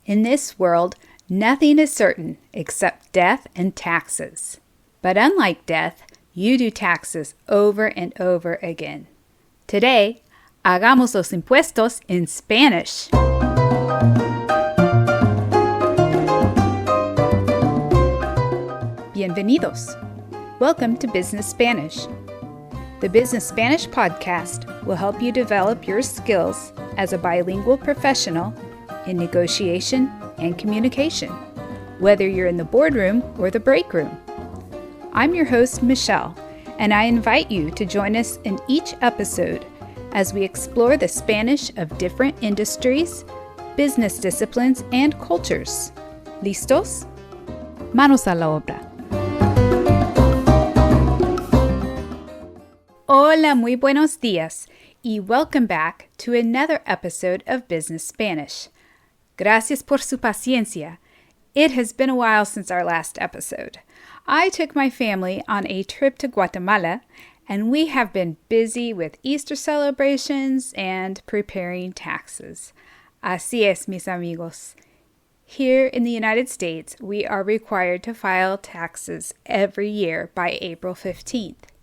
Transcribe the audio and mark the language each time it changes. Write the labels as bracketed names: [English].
[English] In this world, nothing is certain except death and taxes. But unlike death, you do taxes over and over again. Today, [Spanish] hagamos los impuestos [English] in Spanish. [Spanish] Bienvenidos. [English] Welcome to Business Spanish. The Business Spanish Podcast will help you develop your skills as a bilingual professional in negotiation and communication, whether you're in the boardroom or the break room. I'm your host, Michelle, and I invite you to join us in each episode as we explore the Spanish of different industries, business disciplines, and cultures. [Spanish] ¿Listos? Manos a la obra. Hola, muy buenos días, y [English] welcome back to another episode of Business Spanish. [Spanish] Gracias por su paciencia. [English] It has been a while since our last episode. I took my family on a trip to Guatemala, and we have been busy with Easter celebrations and preparing taxes. [Spanish] Así es, mis amigos. [English] Here in the United States, we are required to file taxes every year by April 15th.